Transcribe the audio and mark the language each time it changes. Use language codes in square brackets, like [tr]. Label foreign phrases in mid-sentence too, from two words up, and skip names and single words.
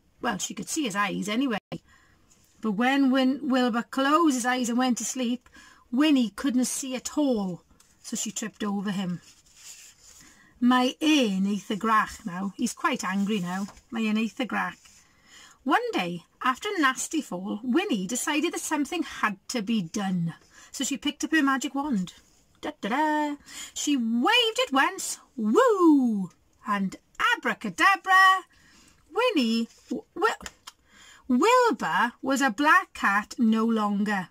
[en] Well, she could see his eyes anyway. But when Wilbur closed his eyes and went to sleep, Winnie couldn't see at all, so she tripped over him. [cy] Mae e'n eitha grach now. [en] He's quite angry now. [cy] Mae e'n eitha grach. [en] One day, after a nasty fall, Winnie decided that something had to be done. So she picked up her magic wand. Da-da-da. She waved it once. Woo! And abracadabra. Wilbur was a black cat no longer.